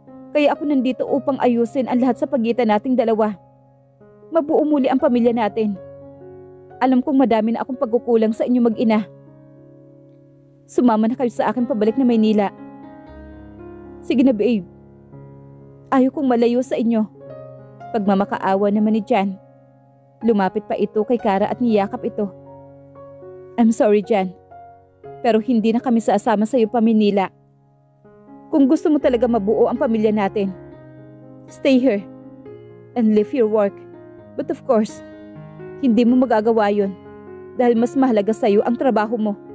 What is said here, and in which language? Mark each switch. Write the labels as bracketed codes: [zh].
[tl] Kaya ako nandito upang ayusin ang lahat sa pagitan nating dalawa. Mabuo muli ang pamilya natin. Alam kong madami na akong pagkukulang sa inyo mag-ina. Sumama na kayo sa akin pabalik na Maynila. Sige na babe. Ayaw kong malayo sa inyo. Pagmamakaawa naman ni Jan. Lumapit pa ito kay Kara at niyakap ito. [en] I'm sorry Jan. [tl] Pero hindi na kami sasama sa iyo pa Maynila. Kung gusto mo talaga mabuo ang pamilya natin, [en] stay here and live your work. But of course, [tl] hindi mo magagawa yun dahil mas mahalaga sa iyo ang trabaho mo.